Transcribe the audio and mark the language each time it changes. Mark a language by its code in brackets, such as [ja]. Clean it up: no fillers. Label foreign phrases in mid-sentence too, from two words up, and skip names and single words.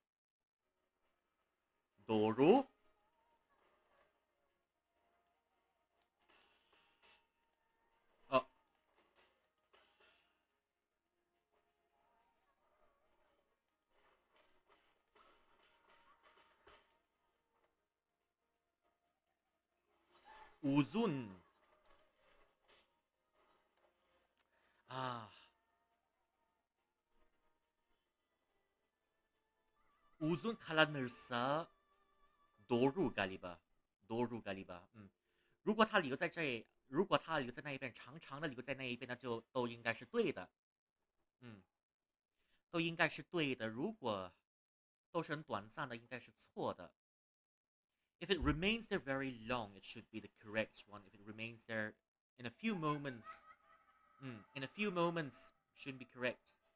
[tr] Doğru. Aa, uzun. Ah. Uzun kalınırsa doğru galiba. Doğru galiba. [zh] 如果它留在那一边长长的留在那一边，那就都应该是对的。都应该是对的。如果都是短暂的，应该是错的。 [en] If it remains there very long, it should be the correct one. If it remains there in a few moments, in a few moments, shouldn't be correct.